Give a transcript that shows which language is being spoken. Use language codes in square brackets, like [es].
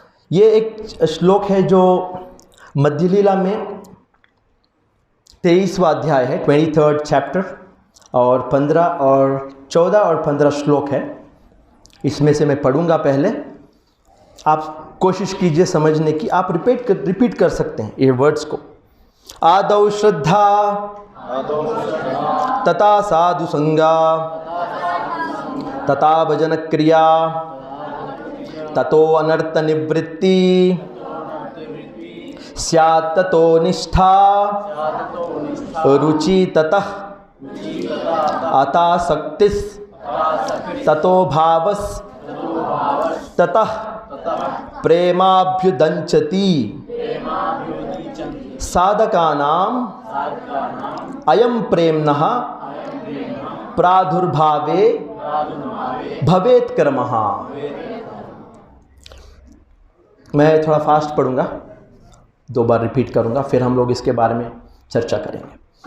[hi] ये एक श्लोक है जो मध्य लीला में 23वां अध्याय है, 23rd चैप्टर, और 15 और 14 और 15 श्लोक है। इसमें से मैं पढ़ूंगा पहले, आप कोशिश कीजिए समझने की। आप रिपीट कर सकते हैं ये वर्ड्स को। [sa] आदौ श्रद्धा तथा साधु संगा तथा भजन क्रिया ततो अनर्थ निवृत्ति स्यात् ततो निष्ठा रुचि ततः अतासक्तिस् ततो भावस् ततः प्रेमाभ्युदंचति साधकानां अयं प्रेम्णः प्रादुर्भावे भवेत् कर्मः। [hi] मैं थोड़ा फास्ट पढ़ूंगा, 2 बार रिपीट करूंगा, फिर हम लोग इसके बारे में चर्चा करेंगे।